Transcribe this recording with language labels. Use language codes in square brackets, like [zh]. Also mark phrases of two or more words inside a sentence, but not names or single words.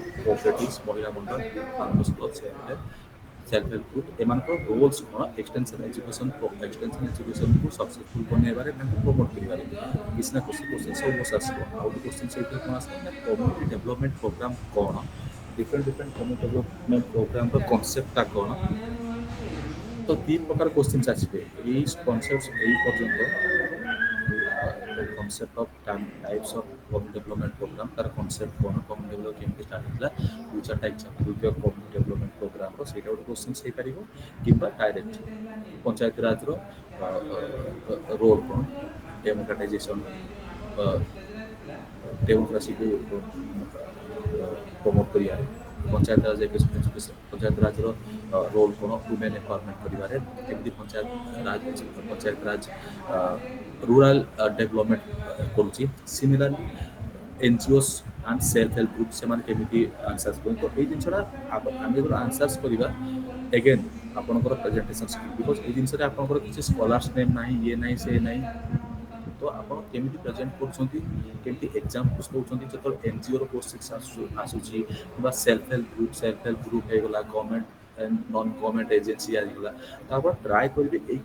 [or] କୋଅପରେଟିଭ୍ସ ମହିଳା ମଣ୍ଡଳ [en] arms club self help group [or] ଏମାନଙ୍କର ରୋଲ୍ସ କ'ଣ [en] extension educationକୁ successful [or] ବନେଇବାରେ ତାଙ୍କୁ ପ୍ରମୋଟ୍ କରିବାରେ କିଛି ନା କିଛି କ୍ୱେଶ୍ଚନ୍ ସବୁ ବର୍ଷ ଆସିବ ଆଉ ଗୋଟେ କ୍ୱେଶ୍ଚନ୍ ସେଇଥିରେ କ'ଣ ଆସିବ ନା [en] community development program [or] କ'ଣ [en] different community development programର conceptଟା [or] କ'ଣ ତ ଦୁଇ ପ୍ରକାର କ୍ୱେଶ୍ଚନ୍ସ ଆସିବେ ଏଇ କନସେପ୍ଟ ଏଇ ପର୍ଯ୍ୟନ୍ତ [en] concept of types of community development program [or] ତାର concept କ'ଣ [en] community development [or] କେମିତି ଷ୍ଟାର୍ଟ ହେଇଥିଲା ଦୁଇ ଚାରିଟା ଏକ୍ସାମ୍ପଲ୍ ଦେଇଥିବା [en] community development programର [or] ସେଇଟା ଗୋଟେ କ୍ୱେଶ୍ଚନ୍ସ ହେଇପାରିବ କିମ୍ବା ଡାଇରେକ୍ଟ ପଞ୍ଚାୟତ ରାଜର ରୋଲ୍ କ'ଣ ଡେମୋକ୍ରାଟାଇଜେସନ୍ ଡେମୋକ୍ରାସିକୁ ପ୍ରମୋଟ୍ କରିବାରେ ପଞ୍ଚାୟତ ରାଜ ପଞ୍ଚାୟତ ରାଜର ରୋଲ୍ କ'ଣ [en] women empowerment [or] କରିବାରେ କେମିତି ପଞ୍ଚାୟତ ରାଜ [en] rural development [or] କରୁଛି ସିମିଲାରଲି [en] NGOs and self help group [or] ସେମାନେ କେମିତି ଆନ୍ସର୍ସ କରନ୍ତି ତ ଏଇ ଜିନିଷଟା ଆମେ ଯେତେବେଳେ ଆନ୍ସର୍ସ କରିବା ଏଗେନ୍ ଆପଣଙ୍କର [en] presentation skill because [or] ଏଇ ଜିନିଷରେ ଆପଣଙ୍କର କିଛି [en] scholars name [or] ନାହିଁ ଇଏ ନାହିଁ ସେ ନାହିଁ ତ ଆପଣ କେମିତି ପ୍ରେଜେଣ୍ଟ କରୁଛନ୍ତି କେମିତି ଏକ୍ଜାମ୍ପଲ୍ସ ଦେଉଛନ୍ତି ଯେତେବେଳେ NGOର କୋର୍ସେସ୍ ଆସୁଛି କିମ୍ବା [en] self help group [or] ହେଇଗଲା [en] government non government agency [or] ଆସିଗଲା ତାପରେ ଟ୍ରାଏ କରିବେ ଏଇ